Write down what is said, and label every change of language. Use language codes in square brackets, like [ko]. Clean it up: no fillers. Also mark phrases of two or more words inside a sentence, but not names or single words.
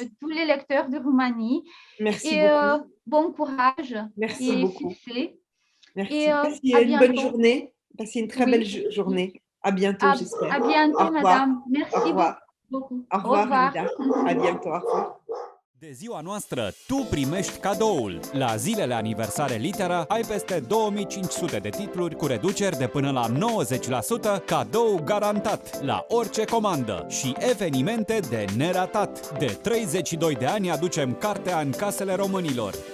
[fr] de tous les lecteurs de Roumanie Merci et beaucoup. bon courage Merci et beaucoup. succès et Merci. Passez à une bonne bientôt. journée. Passez une très belle Oui, journée. À bientôt, à j'espère. Au bientôt, revoir. madame. Au Merci revoir. beaucoup. Au Au revoir, revoir. Frida. À bientôt. Au revoir. [ro] De ziua noastră, tu primești cadoul. La zilele aniversare Litera ai peste 2500 de titluri cu reduceri de până la 90%, cadou garantat la orice comandă și evenimente de neratat. De 32 de ani aducem cartea în casele românilor.